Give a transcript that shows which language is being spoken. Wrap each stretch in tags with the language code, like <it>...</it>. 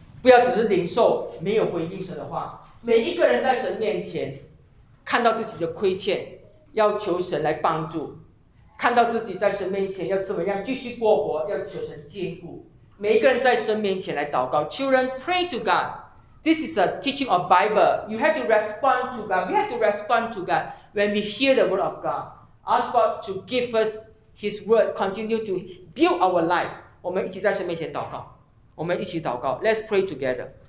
<zh>不要只是领受，没有回应神的话。每一个人在神面前看到自己的亏欠，要求神来帮助；看到自己在神面前要怎么样继续过活，要求神坚固。每一个人在神面前来祷告。</zh> <en>Children, pray to God. This is a teaching of Bible. You have to respond to God. We have to respond to God when we hear the word of God. Ask God to give us His word. Continue to build our life.</en> <zh>我们一起在神面前祷告。我们一起祷告。</zh> <en>Let's pray together.</en>